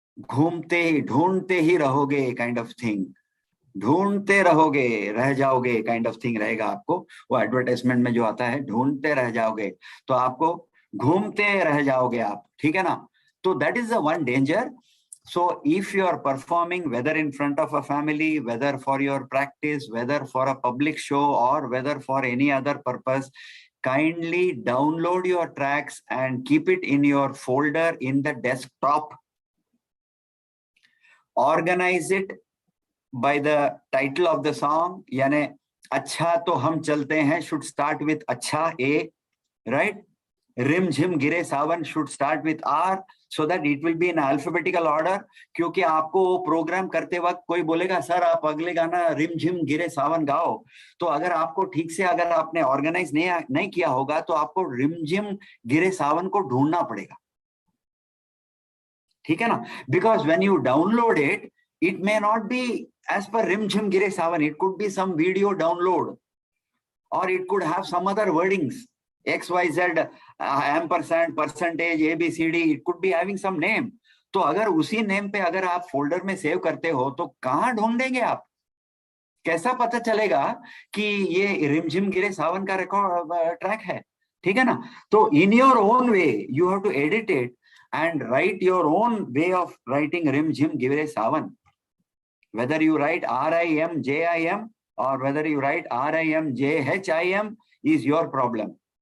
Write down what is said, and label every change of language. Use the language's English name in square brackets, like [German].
[Hindi] ढूंढते ही रहोगे kind of thing, ढूंढते रहोगे, रह जाओगे काइंड ऑफ थिंग रहेगा आपको। वो एडवर्टाइजमेंट में जो आता है, ढूंढते रह जाओगे, तो आपको घूमते रह जाओगे आप, ठीक है ना? [English] तो that is the one danger. So if you are performing, whether in front of a family, whether for your practice, whether for a public show, or whether for any other purpose, kindly download your tracks and keep it in your folder in the desktop. Organize it by the title of the song. [Hindi] यानी अच्छा तो हम चलते हैं [English] should start with [Hindi] अच्छा A, right? [English] रिम झिम गिरे सावन should start with R, so that it will be in alphabetical order. [Hindi] क्योंकि आपको वो प्रोग्राम करते वक्त कोई बोलेगा सर आप अगले गाना रिम झिम गिरे सावन गाओ, तो अगर आपको ठीक से अगर आपने ऑर्गेनाइज नहीं किया होगा, तो आपको रिम झिम गिरे सावन को ढूंढना पड़ेगा, ठीक है ना? [English] Because when you download it, it may not be as per rim jhim gire savan, it could be some video download, or it could have some other wordings XYZ ampersand percentage ABCD, it could be having some name. [Hindi] तो अगर उसी name पे अगर आप folder में save करते हो, तो कहाँ ढूंढेंगे आप? कैसा पता चलेगा कि ये रिम झिम गिरे सावन का रिकॉर्ड ट्रैक है, ठीक है ना? [English] तो in your own way you have to edit it and write your own way of writing rim jhim gire savan. Whether you write RIMJIM or whether you write RIMJHIM is your problem.